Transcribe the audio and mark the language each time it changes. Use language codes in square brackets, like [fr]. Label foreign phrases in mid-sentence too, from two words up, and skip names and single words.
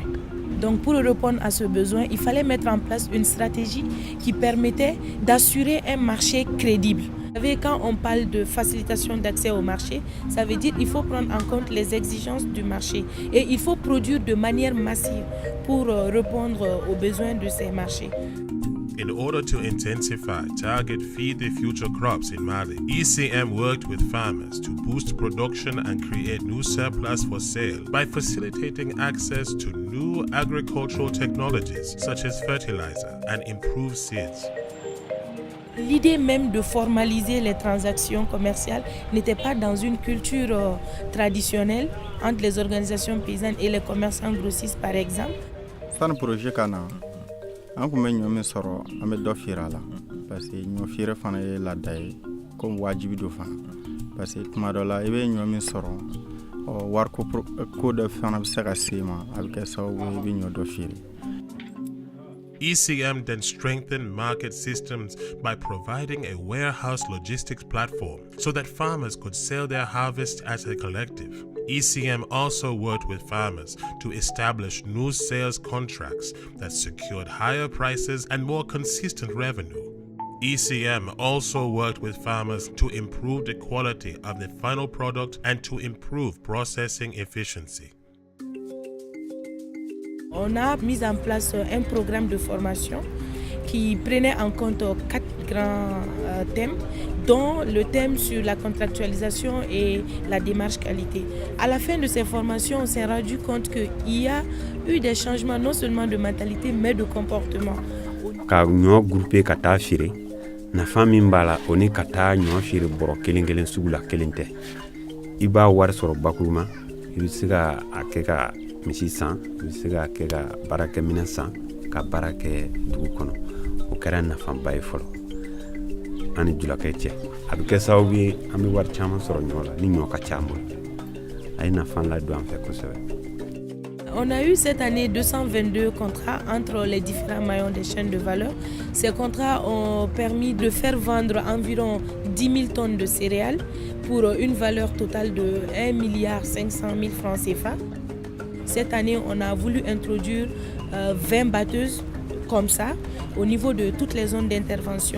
[fr] Donc pour répondre à ce besoin, il fallait mettre en place une stratégie qui permettait d'assurer un marché crédible. Vous savez, quand on parle de facilitation d'accès au marché, ça veut dire qu'il faut prendre en compte les exigences du marché et il faut produire de manière massive pour répondre aux besoins de ces marchés. [en] In order to intensify target Feed the Future crops in Mali, ECM worked with farmers to boost production and create new surplus for sale by facilitating access to new agricultural technologies such as fertilizer and improved seeds. [fr] L'idée même de formaliser les transactions commerciales n'était pas dans une culture traditionnelle entre les organisations paysannes et les commerçants grossistes par exemple. [bm] Fan projet kana an kun bɛ ɲɔ min sɔrɔ an bɛ dɔ feere a la [fr] parce que [bm] ɲɔ feere fana ye laada ye comme wajibi do fana [fr] parce que [bm] tuma dɔ la I bɛ ɲɔ min sɔrɔ wariko ko dɔ fana bɛ se ka se ma a bɛ kɛ sababu ye I bɛ ɲɔ dɔ feere. [en] ECM then strengthened market systems by providing a warehouse logistics platform so that farmers could sell their harvest as a collective. ECM also worked with farmers to establish new sales contracts that secured higher prices and more consistent revenue. ECM also worked with farmers to improve the quality of the final product and to improve processing efficiency. [fr] On a mis en place un programme de formation qui prenait en compte 4 grands thèmes, dont le thème sur la contractualisation et la démarche qualité. À la fin de ces formations, on s'est rendu compte qu'il y a eu des changements non seulement de mentalité, mais de comportement. [bm] Ka ñoo groupé ka taa fire nafa min b'a la o ni ka taa ñoo fire bɔrɔ kelen kelen sugu la kelen tɛ I b'a wari sɔrɔ bakuruma I bɛ se ka a kɛ ka misi san I bɛ se ka kɛ ka baarakɛminɛn san ka baara kɛ dugu kɔnɔ o kɛra nafaba ye fɔlɔ an ni julakɛ cɛ a bɛ kɛ sababu ye an bɛ wari caman sɔrɔ ɲɔ la ni ɲɔ ka ca an bolo a ye nafa ladon an fɛ kosɛbɛ. [fr] On a eu cette année 222 contrats entre les différents maillons des chaînes de valeur. Ces contrats ont permis de faire vendre environ 10 000 tonnes de céréales pour une valeur totale de 1,5 milliard francs CFA. Cette année, on a voulu introduire 20 batteuses comme ça au niveau de toutes les zones d'intervention.